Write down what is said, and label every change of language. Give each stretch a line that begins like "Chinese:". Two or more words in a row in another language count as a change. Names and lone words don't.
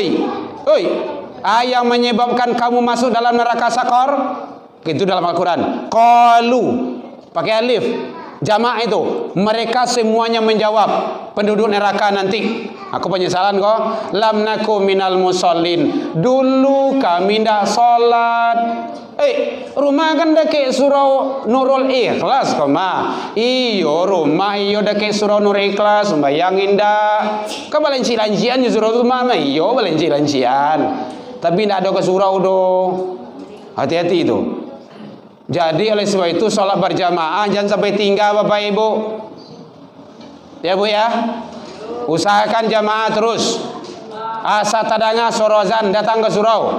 Indonesian: Yang menyebabkan kamu masuk dalam neraka sakar, itu dalam Al-Quran. Qalu, pakai alif. Jamaah itu, mereka semuanya menjawab penduduk neraka nanti. Aku penyesalan kok.
Arabic: Lam naku minal musallin.
Indonesian: Dulu kami tidak solat. Rumah kan dekat surau Nurul Ikhlas kok mah.
Minangkabau: Iyo rumah iyo dekat surau Nurul Ikhlas.
Indonesian: Bayangin dah.
Minangkabau: Ke balancian surau tu mah. Iyo balancian.
Indonesian: Tapi tidak ada ke surau doh. Hati-hati itu. Jadi oleh sebab itu solat berjamaah jangan sampai tinggal Bapak Ibu. Ya Bu ya. Usahakan jamaah terus.
Minangkabau: Asa tadanga sorozan datang ke surau.